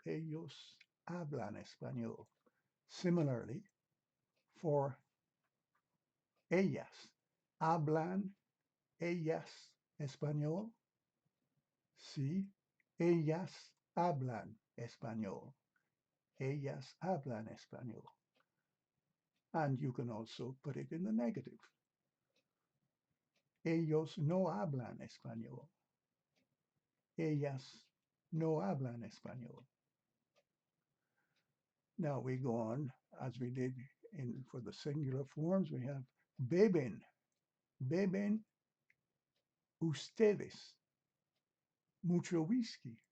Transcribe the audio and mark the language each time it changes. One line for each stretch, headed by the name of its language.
Spanish: Ellos hablan español.
English: Similarly, for
Spanish: ellas, hablan ellas español? Sí, ellas hablan español. Ellas hablan español.
English: And you can also put it in the negative.
Spanish: Ellos no hablan español. Ellas no hablan español.
English: Now we go on, as we did for the singular forms, we have beben.
Spanish: Beben ustedes mucho whisky.